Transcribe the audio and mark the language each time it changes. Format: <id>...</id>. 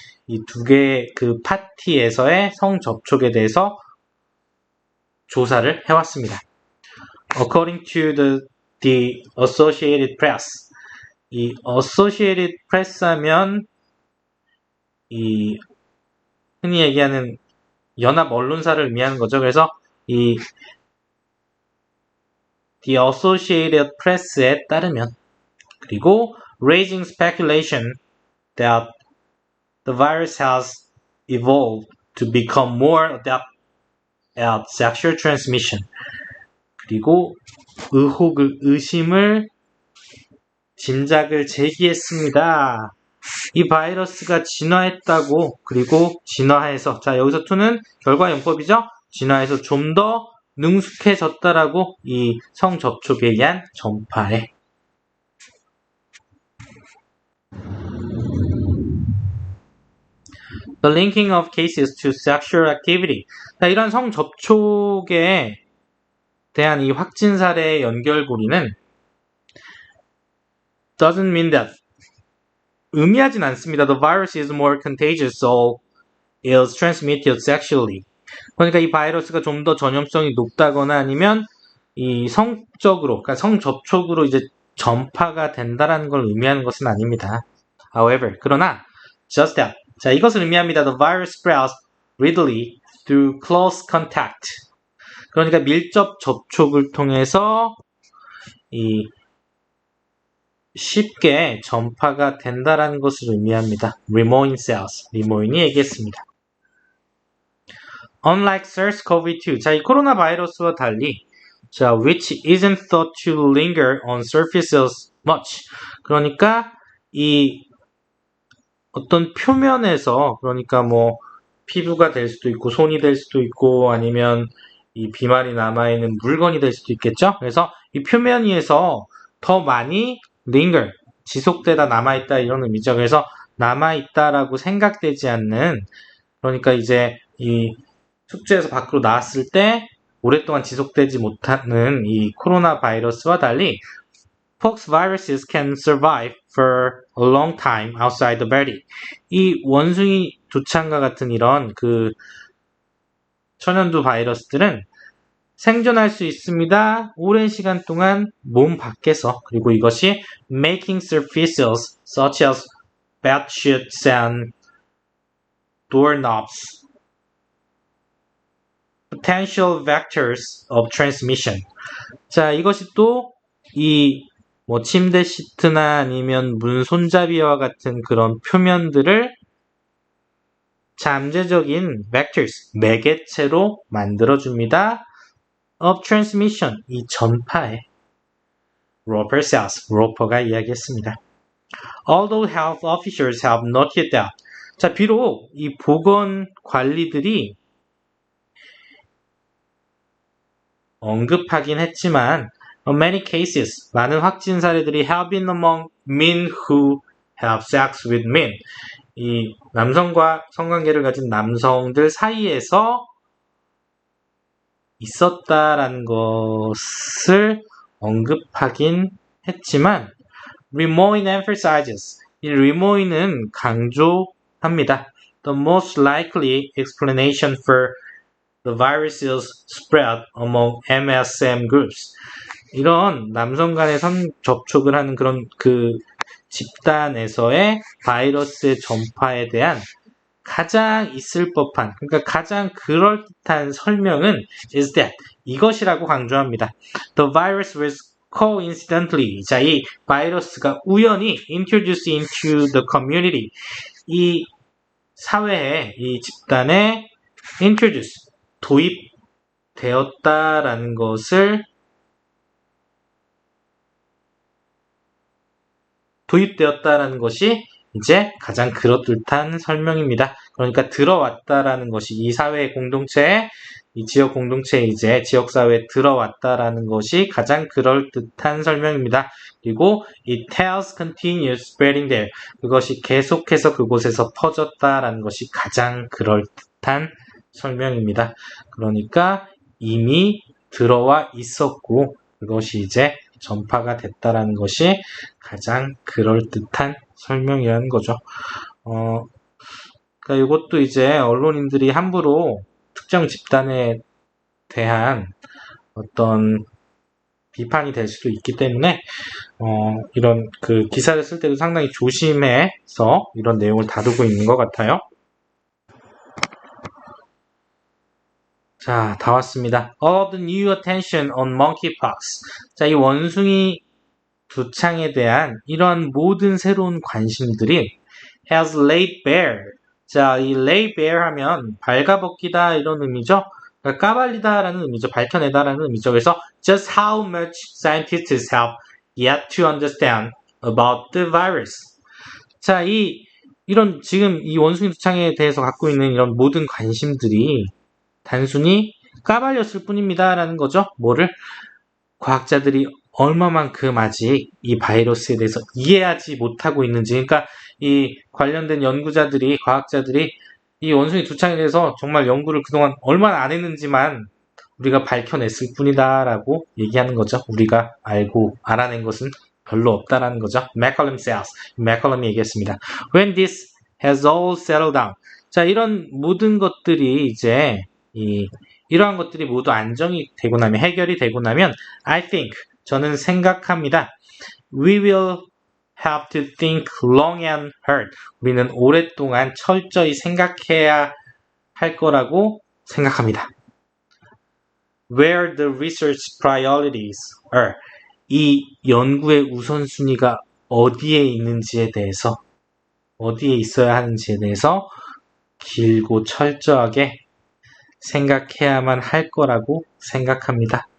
<ko>이 두 개의 그 파티에서의 성접촉에 대해서 조사를 해왔습니다.</ko> <en>According to the Associated Press,</en> <ko>이 Associated Press 하면 이 흔히 얘기하는 연합 언론사를 의미하는 거죠. 그래서 이 The Associated Press에 따르면, 그리고</ko> <en>raising speculation that the virus has evolved to become more adept at sexual transmission.</en> <ko>그리고 의심을 짐작을 제기했습니다. 이 바이러스가 진화했다고, 그리고 진화해서, 자 여기서 to는 결과 용법이죠. 진화해서 좀 더 능숙해졌다라고 이 성접촉에 의한 전파에.</ko> <en>The linking of cases to sexual activity.</en> <ko>자, 이런 성접촉에 대한 이 확진 사례의 연결고리는</ko> <en>doesn't mean that,</en> <ko>의미하진 않습니다.</ko> <en>The virus is more contagious, so is transmitted sexually.</en> <ko>그러니까 이 바이러스가 좀 더 전염성이 높다거나 아니면 이 성적으로, 그러니까 성접촉으로 이제 전파가 된다라는 걸 의미하는 것은 아닙니다.</ko> <en>However,</en> <ko>그러나</ko> <en>just that.</en> <ko>자, 이것을 의미합니다.</ko> <en>The virus spreads readily through close contact.</en> <ko>그러니까 밀접 접촉을 통해서 이 쉽게 전파가 된다라는 것을 의미합니다.</ko> <en>Rimoin cells.</en> <ko>리모인이 얘기했습니다.</ko> <en>Unlike SARS-CoV-2,</en> <ko>자, 이 코로나 바이러스와 달리, 자,</ko> <en>which isn't thought to linger on surfaces much.</en> <ko>그러니까 이 어떤 표면에서, 그러니까 뭐 피부가 될 수도 있고 손이 될 수도 있고 아니면 이 비말이 남아있는 물건이 될 수도 있겠죠. 그래서 이 표면 위에서 더 많이 linger, 지속되다 남아있다 이런 의미죠. 그래서 남아있다라고 생각되지 않는, 그러니까 이제 이 숙주에서 밖으로 나왔을 때 오랫동안 지속되지 못하는 이 코로나 바이러스와 달리</ko> <en>pox viruses can survive for a long time outside the body.</en> <ko>이 원숭이 두창과 같은 이런 그 천연두 바이러스들은 생존할 수 있습니다. 오랜 시간 동안 몸 밖에서. 그리고 이것이</ko> <en>making surfaces such as bedsheets and doorknobs potential vectors of transmission.</en> <ko>자, 이것이 또 이 뭐 침대 시트나 아니면 문 손잡이와 같은 그런 표면들을 잠재적인 vectors, 매개체로 만들어줍니다.</ko> <en>of transmission,</en> <ko>이 전파에.</ko> <en>Roper says,</en> <ko>로퍼가 이야기했습니다.</ko> <en>Although health officials have noted that.</en> <ko>자, 비록 이 보건 관리들이 언급하긴 했지만</ko> <en>many cases,</en> <ko>많은 확진 사례들이</ko> <en>have been among men who have sex with men.</en> <ko>이 남성과 성관계를 가진 남성들 사이에서 있었다라는 것을 언급하긴 했지만</ko> <en>Rimoin emphasizes,</en> <ko>이 Rimoin은 강조합니다.</ko> <en>The most likely explanation for the virus's spread among MSM groups.</en> <ko>이런 남성 간의 접촉을 하는 그런 그 집단에서의 바이러스의 전파에 대한 가장 있을 법한, 그러니까 가장 그럴듯한 설명은</ko> <en>is that,</en> <ko>이것이라고 강조합니다.</ko> <en>The virus was coincidentally,</en> <ko>자, 이 바이러스가 우연히</ko> <en>introduced into the community,</en> <ko>이 사회에, 이 집단에 introduce, 도입되었다라는 것을 도입되었다라는 것이 이제 가장 그럴듯한 설명입니다. 그러니까 들어왔다라는 것이 이 사회 공동체에, 이 지역 공동체에 이제 지역사회에 들어왔다라는 것이 가장 그럴듯한 설명입니다. 그리고</ko> <en>it has continued spreading there.</en> <ko>그것이 계속해서 그곳에서 퍼졌다라는 것이 가장 그럴듯한 설명입니다. 그러니까 이미 들어와 있었고 그것이 이제 전파가 됐다라는 것이 가장 그럴듯한 설명이라는 거죠. 그러니까 이것도 이제 언론인들이 함부로 특정 집단에 대한 어떤 비판이 될 수도 있기 때문에 이런 그 기사를 쓸 때도 상당히 조심해서 이런 내용을 다루고 있는 것 같아요. 자, 다 왔습니다.</ko> <en>All of the new attention on monkeypox.</en> <ko>자, 이 원숭이 두창에 대한 이런 모든 새로운 관심들이</ko> <en>has laid bare.</en> <ko>자, 이 lay bare 하면 발가벗기다 이런 의미죠. 그러니까 까발리다라는 의미죠. 밝혀내다라는 의미죠. 그래서</ko> <en>just how much scientists have yet to understand about the virus.</en> <ko>자, 이런 지금 이 원숭이 두창에 대해서 갖고 있는 이런 모든 관심들이 단순히 까발렸을 뿐입니다라는 거죠. 뭐를? 과학자들이 얼마만큼 아직 이 바이러스에 대해서 이해하지 못하고 있는지. 그러니까 이 관련된 연구자들이, 과학자들이 이 원숭이 두창에 대해서 정말 연구를 그동안 얼마나 안 했는지만 우리가 밝혀냈을 뿐이다라고 얘기하는 거죠. 우리가 알아낸 것은 별로 없다라는 거죠.</ko> <en>맥컬럼 says.</en> <ko>맥컬럼이 얘기했습니다.</ko> <en>When this has all settled down.</en> <ko>자, 이런 모든 것들이 이제 이러한 것들이 모두 안정이 되고 나면, 해결이 되고 나면</ko> <en>I think,</en> <ko>저는 생각합니다.</ko> <en>We will have to think long and hard.</en> <ko>우리는 오랫동안 철저히 생각해야 할 거라고 생각합니다.</ko> <en>Where the research priorities are.</en> <ko>이 연구의 우선순위가 어디에 있는지에 대해서, 어디에 있어야 하는지에 대해서 길고 철저하게 생각해야만 할 거라고 생각합니다.</ko>